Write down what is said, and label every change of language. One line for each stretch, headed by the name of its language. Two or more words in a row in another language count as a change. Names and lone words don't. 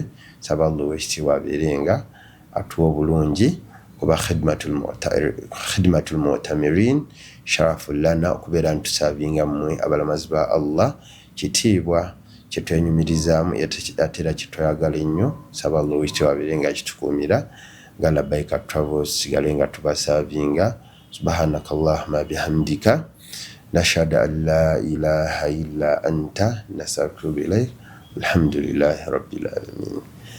Ganda: Saba Allah ow'ekitiibwa abeere nga atuwa obulungi, kuba
Arabic: خدمة المعتمرين شرف لنا,
Ganda: okubeera nti tusaavinga mmwe abalamazi ba Allah, kitiibwa kye twenyumirizaamu ate era kye twayagala ennyo. Saba Allah ow'ekitiibwa abeere nga kitukuumira nga Labaika Travels, sigale nga tubasaavinga.
Arabic: سبحانك اللهم بحمدك نشهد أن لا إله إلا أنت نستغفرك إليك. الحمد لله رب العالمين.